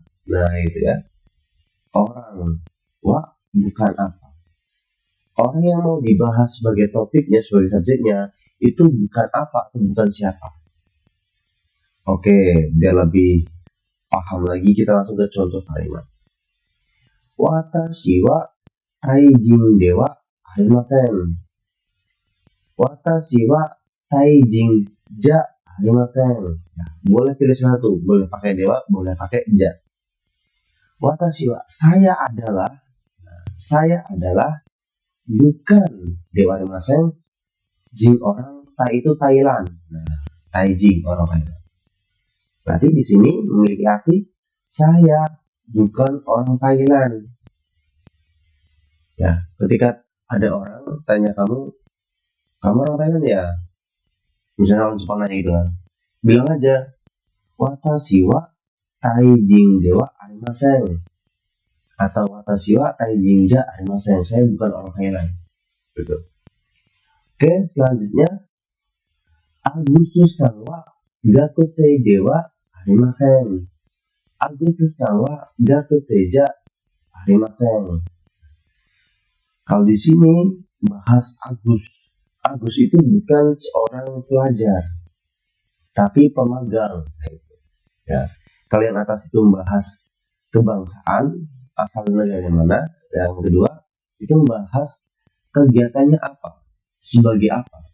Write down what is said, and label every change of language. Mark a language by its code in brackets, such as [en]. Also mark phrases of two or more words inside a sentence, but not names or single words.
[id] Nah, itu ya. Orang wa bukan apa. Orang yang mau dibahas sebagai topiknya, sebagai subjeknya, itu bukan apa atau bukan siapa. Oke, biar lebih paham lagi, kita langsung ke contoh kalimat. [ja] 私はタイ人ではありません. 私はタイ人じゃありません. [id] Nah, boleh pilih satu, boleh pakai dewa, boleh pakai ja. [ja] 私は, [id] saya adalah bukan [ja] ではありません. [id] Jin orang, tai itu Thailand. Nah, taijin orang Thailand. Berarti di sini memiliki arti saya bukan orang Thailand. Ya, ketika ada orang tanya kamu orang Thailand ya? Misalnya orang Jepang aja gitu kan. Bilang aja, [ja] 私はタイ人ではありません. Atau 私はタイ人じゃありません. [id] Saya bukan orang Thailand. Gitu. Oke, selanjutnya. [ja] Agustusさんは学生ではありません. Agustusさんは学生じゃありません. [id] Kalau di sini bahas Agus. Agus itu bukan seorang pelajar, tapi pemagang. Ya. Kalau yang atas itu membahas kebangsaan, asal negara mana. Yang kedua itu membahas kegiatannya apa, sebagai apa.